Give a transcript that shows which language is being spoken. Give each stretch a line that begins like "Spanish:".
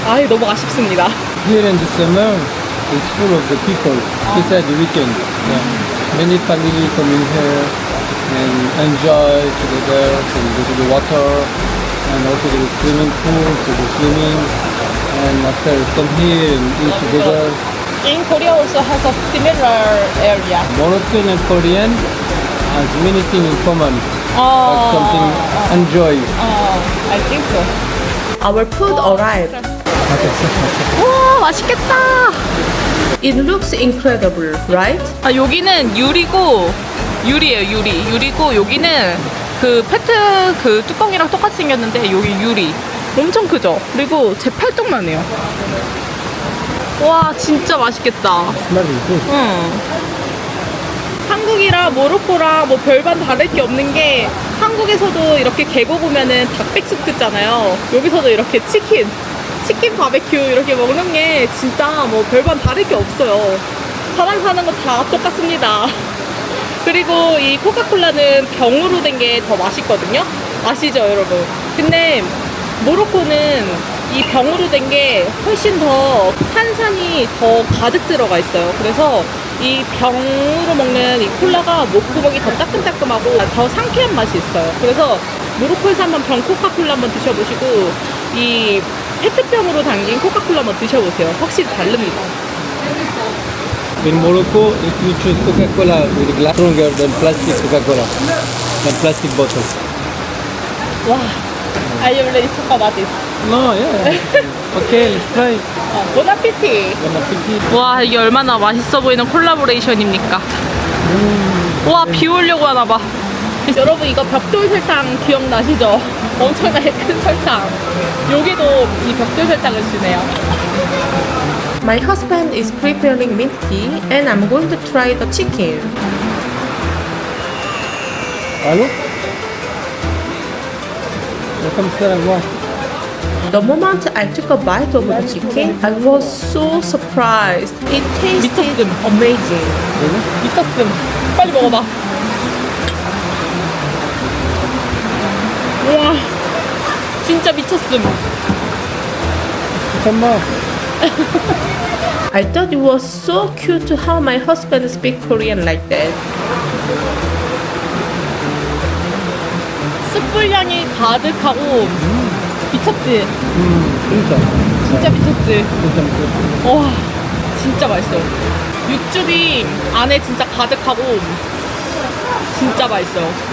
Korean: 아, 너무 아쉽습니다.
English: Here in the summer, it's full of the people. Besides the weekend, yeah. Many family coming here and enjoy together. So we go to the water and also to the swimming pool, to the swimming. And after come here and eat together. In Korea also has a similar area. Moroccan and Korean has many things in common. Like something enjoy. I think so. Our food arrived.
Korean: 와, 맛있겠다.
English: It looks incredible, right?
Korean: 아, 여기는 유리고 유리예요. 유리고 여기는 그 페트 그 뚜껑이랑 똑같이 생겼는데 여기 유리 엄청 크죠. 그리고 제 팔뚝만 해요. 와, 진짜 맛있겠다.
English: Smelling good. 응.
Korean: 한국이랑 모로코랑 뭐 별반 다를 게 없는 게 한국에서도 이렇게 계곡 오면은 닭백숙 듣잖아요. 여기서도 이렇게 치킨 바베큐 이렇게 먹는 게 진짜 뭐 별반 다를 게 없어요. 사람 사는 거 다 똑같습니다. 그리고 이 코카콜라는 병으로 된 게 더 맛있거든요. 아시죠, 여러분? 근데 모로코는 이 병으로 된 게 훨씬 더 탄산이 더 가득 들어가 있어요. 그래서 이 병으로 먹는 이 콜라가 목구멍이 더 따끔따끔하고 더 상쾌한 맛이 있어요. 그래서 모로코에서 한번 병 코카콜라 한번 드셔보시고 이 페트병으로 담긴 코카콜라 한번 드셔보세요. 확실히 다릅니다.
English: In Morocco, if you choose Coca-Cola with glass stronger than plastic Coca-Cola, than plastic bottle. 와, are you ready to talk about this? No, yeah. Okay, let's try.
French: 보나피티. Bon appetit.
Korean: 와, 이게 얼마나 맛있어 보이는 콜라보레이션입니까? 와, 비 오려고 하나 봐. 여러분, 이거 벽돌 설탕 기억나시죠? 엄청나게 큰 설탕. 여기도 이 벽돌 설탕을 주네요.
English: My husband is preparing mint tea and I'm going to try the chicken.
French: Allô? Comme ça, la voix.
English: The moment I took a bite of the chicken, I was so surprised. It tasted
Korean: 미쳤음.
English: amazing.
Korean: 미쳤음. 빨리 먹어봐. 우와, 진짜 미쳤음.
French: Comment?
English: I thought it was so cute how my husband speaks Korean like that.
Korean: 숯불 향이 가득하고 미쳤지? 진짜. 진짜 미쳤지? 진짜 미쳤어. 와, 진짜 맛있어요. 육즙이 안에 진짜 가득하고 진짜 맛있어요.